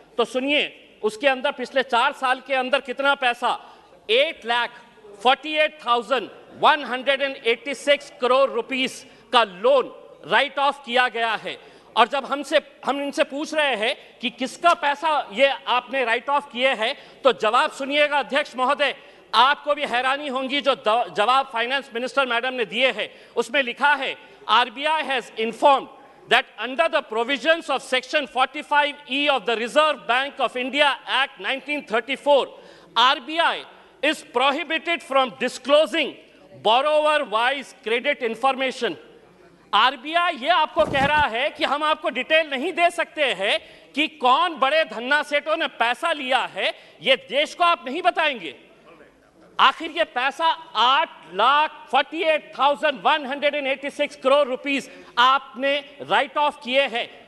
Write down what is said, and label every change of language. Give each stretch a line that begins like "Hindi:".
Hindi: तो सुनिए, उसके अंदर पिछले 4 साल के अंदर कितना पैसा 8,48,186 करोड़ रुपीस का लोन राइट ऑफ किया गया है। और जब हम इनसे पूछ रहे हैं कि किसका पैसा ये आपने राइट ऑफ किए हैं, तो जवाब सुनिएगा अध्यक्ष महोदय, आपको भी हैरानी होगी जो जवाब फाइनेंस मिनिस्टर मैडम ने दिए हैं। उसमें लिखा है,
English: RBI has informed that under the provisions of Section 45E of the Reserve Bank of India Act 1934, RBI is prohibited from disclosing borrower-wise credit information.
Hindi: RBI ये आपको कह रहा है कि हम आपको डिटेल नहीं दे सकते हैं कि कौन बड़े धन्ना सेठों ने पैसा लिया है, ये देश को आप नहीं बताएंगे। आखिर ये पैसा 8,48,186 करोड़ रुपीस आपने राइट ऑफ किए हैं।